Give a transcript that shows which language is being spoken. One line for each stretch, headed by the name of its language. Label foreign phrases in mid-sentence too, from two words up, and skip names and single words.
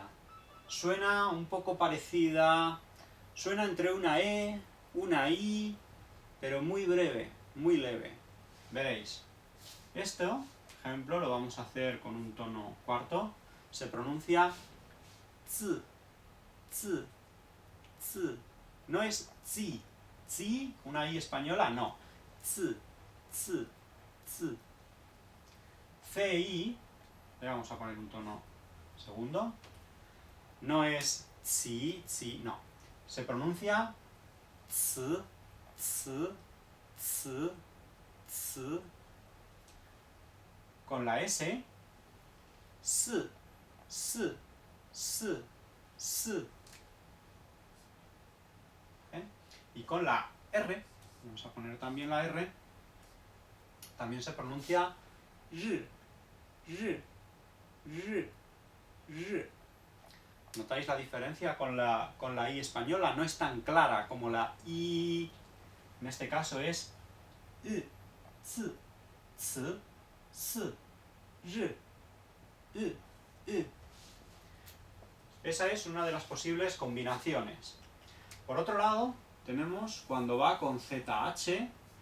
Spanish: Suena un poco parecida, suena entre una E, una I, pero muy breve, muy leve. Veréis. Esto, por ejemplo, lo vamos a hacer con un tono cuarto, se pronuncia zi, zi, zi. No es zi, zi, una I española, no. Zi, zi, zi. CI, le vamos a poner un tono segundo, no es ci, ci, no. Se pronuncia zi, zi, zi, zi. Con la S, s, s, s, s. Y con la R, vamos a poner también la R, también se pronuncia r, r, r, r. ¿Notáis la diferencia con la I española? No es tan clara como la I. En este caso es I, c, c, s, r, i. Esa es una de las posibles combinaciones. Por otro lado, tenemos cuando va con ZH,